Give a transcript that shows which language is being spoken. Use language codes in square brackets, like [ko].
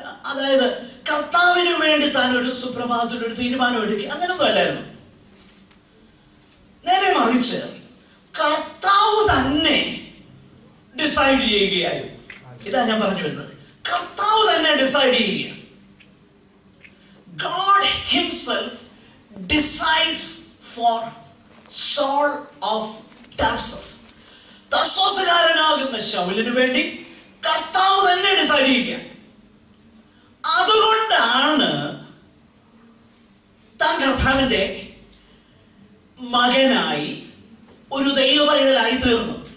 [ml] അതായത് കർത്താവിന് വേണ്ടി താൻ ഒരു സുപ്രഭാതത്തിൽ ഒരു തീരുമാനം എടുക്കുക, അങ്ങനൊന്നും അല്ലായിരുന്നു. നേരെ മറിച്ച് കർത്താവ് തന്നെ ഡിസൈഡ് ചെയ്യുകയായിരുന്നു. ഇതാ ഞാൻ പറഞ്ഞു വരുന്നത്. കർത്താവ് തന്നെ ഡിസൈഡ് ചെയ്യുക. [en] God himself decides for Saul of Tarsus. [ml] തർസോസുകാരനാകുന്ന ശൗലിന് വേണ്ടി കർത്താവ് തന്നെ ഡിസൈഡ് ചെയ്യുക. അതുകൊണ്ടാണ് താൻ കർത്താവിന്റെ മകനായി ഒരു ദൈവപൈതലായി തീർന്നു.